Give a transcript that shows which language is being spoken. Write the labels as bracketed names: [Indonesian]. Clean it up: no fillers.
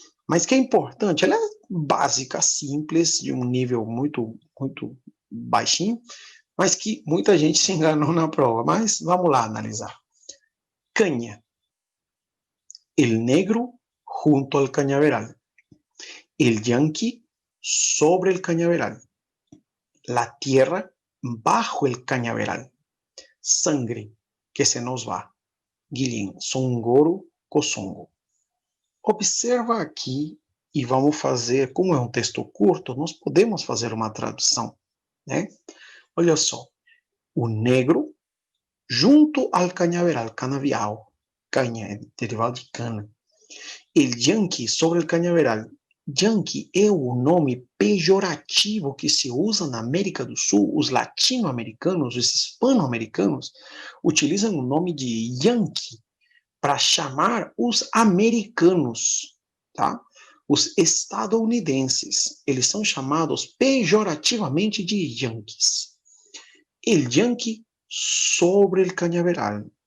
[Portuguese] Mas que é importante, ela é básica, simples, de um nível muito baixinho, mas que muita gente se enganou na prova. Mas vamos lá analisar. Caña. [Spanish] El negro junto al cañaveral. El yanqui sobre el cañaveral. La tierra bajo el cañaveral. Sangre que se nos va. Guilin, Songoro, Kosongo. [Portuguese] Observa aqui e vamos fazer, como é um texto curto, nós podemos fazer uma tradução, né? Olha só, o negro junto ao cañaveral, canavial, canha, é derivado de cana. El yanqui sobre el cañaveral. Yankee é o nome pejorativo que se usa na América do Sul. Os latino-americanos, os hispano-americanos, utilizam o nome de Yankee para chamar os americanos, tá? Os estadunidenses, eles são chamados pejorativamente de Yankees. [Spanish] El Yankee sobre el cañaveral.